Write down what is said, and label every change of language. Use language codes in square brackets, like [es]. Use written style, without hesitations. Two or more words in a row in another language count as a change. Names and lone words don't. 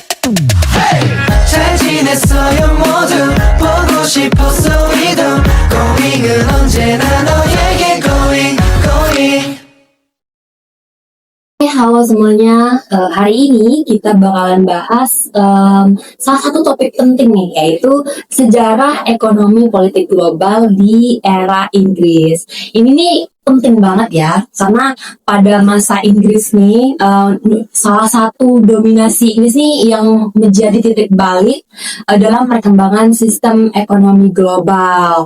[ko] 잘 지냈어요 모두 보고 싶었어 우리도 고민은 언제나 너에게 going. [id] Halo semuanya, hari ini kita bakalan bahas salah satu topik penting nih, yaitu sejarah ekonomi politik global di era Inggris. Ini nih penting banget ya, karena pada masa Inggris nih, salah satu dominasi Inggris nih yang menjadi titik balik dalam perkembangan sistem ekonomi global.